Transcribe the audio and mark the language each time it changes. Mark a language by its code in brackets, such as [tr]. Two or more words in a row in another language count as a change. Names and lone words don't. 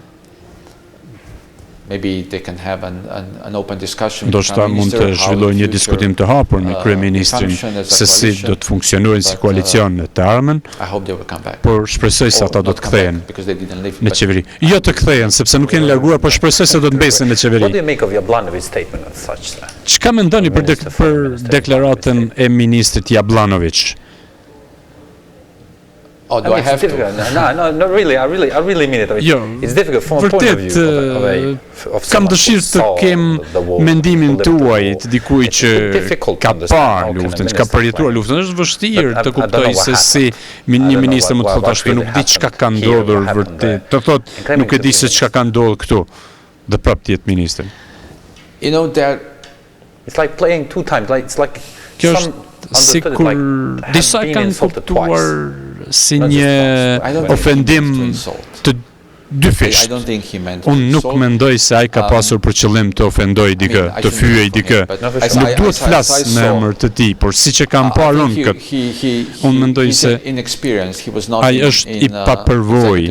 [sq] Ndoshta mund të zhvillojë një diskutim të hapur me kryeministrin se si do të funksionojnë si koalicion të ardhmen, por shpresoj se ata do të kthehen në qeveri. Jo të kthehen, sepse nuk janë larguar, por shpresoj se do të mbesin në qeveri. Çka mendoni për deklaratën e ministrit Jablanović? [en] Oh, do I have to? No, not really. I really mean it. It's difficult from a point of view of [sq] kam dëshirë të kem mendimin tuaj të dikuj që ka parë luftën, që ka përjetuar luftën. Është vështirë të kuptoj se si një ministër më të thotë ashtu, nuk di çka ka ndodhur vërtet. Të thotë nuk e di se çka ka ndodhur këtu. Dhe prapë të jetë ministër. [en] It's like playing two times. It's like [sq] kjo është sikur disa kanë kuptuar si një ofendim të dyfisht. Unë nuk mendoj se ai ka pasur për qëllim të ofendoj dikë, të fyej dikë. Nuk duhet flas në emër të tij, por siç e kam parë unë këtë, unë mendoj se ai është i papërvojë.